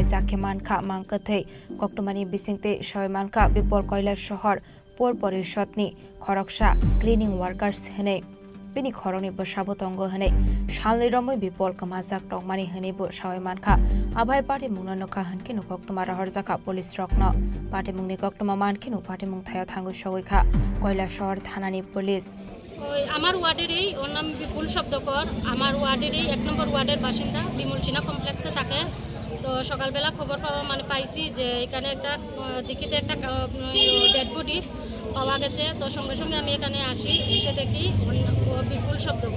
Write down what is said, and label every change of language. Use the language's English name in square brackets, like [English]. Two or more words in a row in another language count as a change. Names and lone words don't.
[Kok Borok] jakheman kha mangkathi goktomani bisingte shoyman kha bipol koila shahar por porishotni khoroksa [English] cleaning workers [Kok Borok] hene bini khoroni bo sabo tongo hane shalni romoi bipol kamajak tongmani hane bo sawai mankha abai party mungna nokha hanki no koktoma rahar jaka police rokno party mungni koktoma manki no party mung thaya thangu sogoi kha koila shahar thanani police [Bangla] ওই আমার ওয়ার্ডেরই ওর নাম বিপুল শব্দকর আমার ওয়ার্ডেরই 1 নম্বর ওয়ার্ডের বাসিন্দা বিমল সিনহা কমপ্লেক্সে থাকে তো সকালবেলা খবর পাওয়া পাইছি যে এখানে একটা দিকিতে একটা [English] dead body [Bangla] পাওয়া গেছে তো সঙ্গে সঙ্গে আমি এখানে আসি এসে দেখি বিপুল শব্দকর